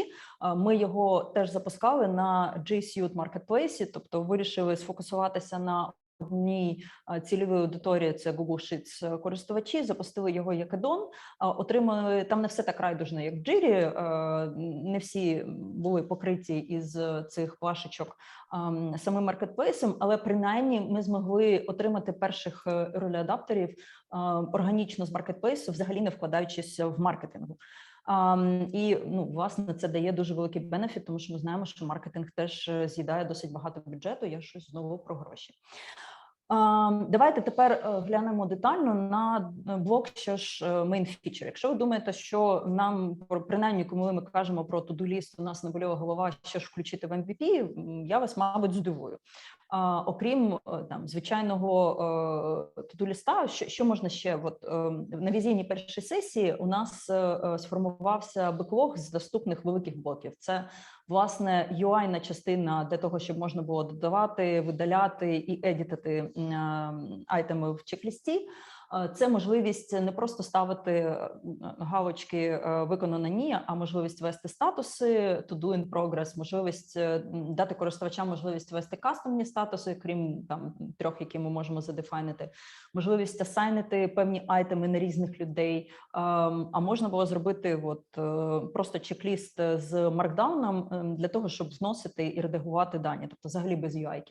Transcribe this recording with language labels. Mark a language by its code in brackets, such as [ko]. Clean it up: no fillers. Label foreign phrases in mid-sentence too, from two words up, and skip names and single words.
[uk] Ми його теж запускали на G Suite Marketplace, тобто вирішили сфокусуватися на одній цільовій аудиторії, це Google Sheets користувачі, запустили його як аддон, отримали, там не все так райдужно, як в Jira, не всі були покриті із цих плашечок самим маркетплейсом, але принаймні ми змогли отримати перших ролі-адаптерів органічно з маркетплейсу, взагалі не вкладаючись в маркетингу. І, власне, це дає дуже великий бенефіт, тому що ми знаємо, що маркетинг теж з'їдає досить багато бюджету, я щось знову про гроші. Давайте тепер глянемо детально на блок, що ж [en] main feature. [uk] Якщо ви думаєте, що нам, принаймні, коли ми кажемо про [en] to-do list, [uk] у нас не боліла голова, що ж включити в MVP, я вас, мабуть, здивую. Окрім там звичайного to-do-ліста, що можна ще? От на візійній першій сесії у нас сформувався беклог з доступних великих блоків. Це, власне, UI-на частина для того, щоб можна було додавати, видаляти і едітити айтеми в чек-лісті. Це можливість не просто ставити галочки «Виконано ні», а можливість вести статуси, [en] «To do in progress», [uk] можливість дати користувачам можливість вести кастомні статуси, крім там 3, які ми можемо задефайнити, можливість асайнити певні айтеми на різних людей, а можна було зробити просто чек-ліст з маркдауном для того, щоб зносити і редагувати дані, тобто взагалі без UI-ки.